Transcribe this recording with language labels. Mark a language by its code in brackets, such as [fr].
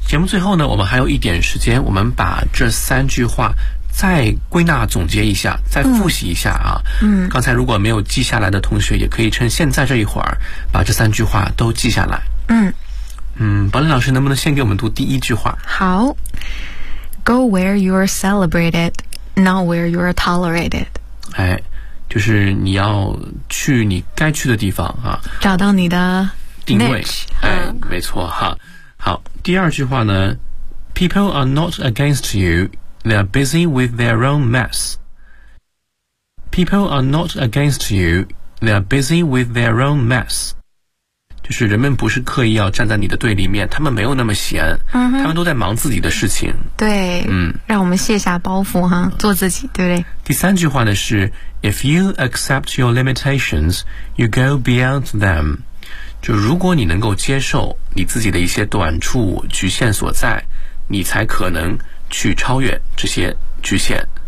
[zh] 节目最后呢我们还有一点时间，我们把这三句话再归纳总结一下，再复习一下啊。刚才如果没有记下来的同学也可以趁现在这一会儿把这三句话都记下来。堡垒老师能不能先给我们读第一句话？好， [en] Go where you are celebrated, not where you are tolerated。 [zh] 哎，就是你要去你该去的地方啊，找到你的 niche, 定位。没错哈。好，第二句话呢 [en] ，People are not against you, they are busy with their own mess. People are not against you, they are busy with their own mess. [zh] 就是人们不是刻意要站在你的对立面，他们没有那么闲，他们都在忙自己的事情。对，让我们卸下包袱哈，做自己，对不对？第三句话呢是 [en] If you accept your limitations, you go beyond them. [zh] 就如果你能够接受你自己的一些短处、局限所在，你才可能去超越这些局限。